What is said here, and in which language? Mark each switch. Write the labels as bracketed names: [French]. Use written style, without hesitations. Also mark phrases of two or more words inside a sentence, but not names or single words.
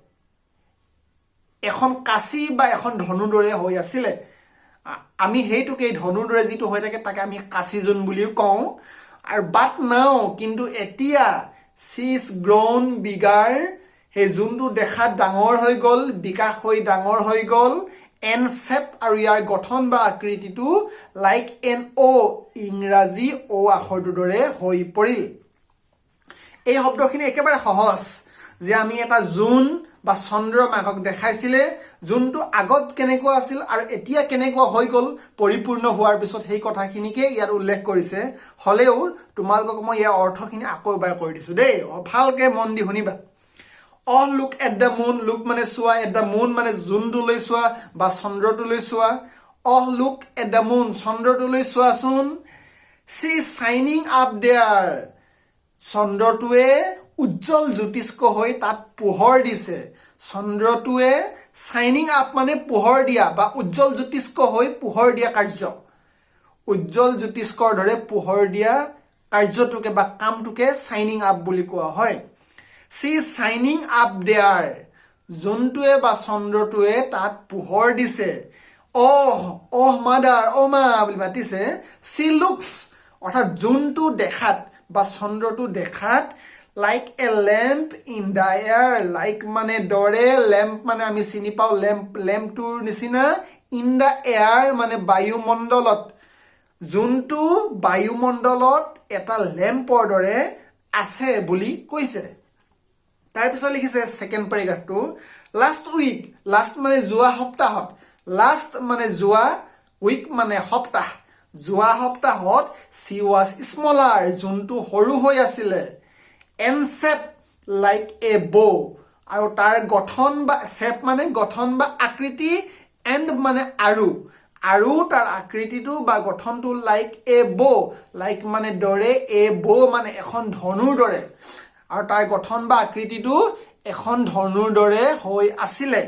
[Assamese] এখন কাঁচি বা এখন ধনুৰ দৰে হৈ আছিল আমি হেইটোকে ধনুৰ দৰে যিটো হৈ থাকে তাকে আমি কাঁচি জোন বুলিও কওঁ আৰু [English] but now [Assamese] কিন্তু এতিয়া [English] she's grown bigger [Assamese] হে যোনটো দেখাত ডাঙৰ হৈ গল বিকাশ হৈ ডাঙৰ হৈ গল [English] and shape [Assamese] আৰু ইয়াৰ গঠন বা আকৃতিটো [English] like an O [Assamese] ইংৰাজী O আখৰটোৰ দৰে হৈ পৰিল এই শব্দখিনি একেবাৰে সহজ যে আমি এটা জোন বা চন্দ্ৰমাকক দেখাইছিলে যোনটো আগত কেনেকুৱা আছিল আৰু এতিয়া কেনেকুৱা হৈ গল পৰিপূৰ্ণ হোৱাৰ পিছত সেই কথাখিনিকে ইয়াত উল্লেখ কৰিছে হলেও তোমালোকক মই ইয়াৰ অৰ্থখিনি আকৌ এবাৰ কৈ দিছো দেই ভালকে মন দি শুনিবা [English] Oh look at the moon look [Assamese] মানে চোৱা [English] at the moon [Assamese] মানে জোনটোলৈ চোৱা বা চন্দ্ৰটোলৈ চোৱা [English] Oh look at the moon [Assamese] চন্দ্ৰটোলৈ চোৱাচোন [English] she is shining up there [Assamese] চন্দ্ৰটোৱে উজ্জ্বল জ্যোতিষ্ক হৈ তাত পোহৰ দিছে চন্দ্ৰটোৱে [English] shining up [Assamese] মানে পোহৰ দিয়া বা উজ্জ্বল জ্যোতিষ্ক হৈ পোহৰ দিয়া কাৰ্য উজ্জ্বল জ্যোতিষ্কৰ দৰে পোহৰ দিয়া কাৰ্যটোকে বা কামটোকে [English] shining up [Assamese] বুলি কোৱা হয় [English] she is shining up there [Assamese] যোনটোৱে বা চন্দ্ৰটোৱে তাত পোহৰ দিছে [English] oh mother oh [Assamese] ma বুলি মাতিছে [English] she looks [Assamese] অৰ্থাৎ যোনটো দেখাত বা চন্দ্ৰটো দেখাত [English] like a lamp in the air like [Assamese] মানে দৰে lamp মানে আমি চিনি পাও lamp টোৰ নিচিনা [English] in the air [Assamese] মানে বায়ুমণ্ডলত যোনটো বায়ুমণ্ডলত এটা লেম্পৰ দৰে আছে বুলি কৈছে তাৰ পিছত লিখিছে [English] second paragraphটো last week [Assamese] লাষ্ট মানে যোৱা সপ্তাহত লাষ্ট মানে যোৱা উইক মানে সপ্তাহ যোৱা সপ্তাহত [English] she was [Assamese] smaller যোনটো সৰু হৈ আছিল [English] and shaped like a bow [Assamese] আৰু তাৰ গঠন বা shape মানে গঠন বা আকৃতি and মানে আৰু তাৰ আকৃতিটো বা গঠনটো [English] like a bow, [Assamese] লাইক মানে দৰে, [English] a bow [Assamese] মানে এখন ধনুৰ দৰে, আৰু তাৰ গঠন বা আকৃতিটো এখন ধনুৰ দৰে হৈ আছিলে।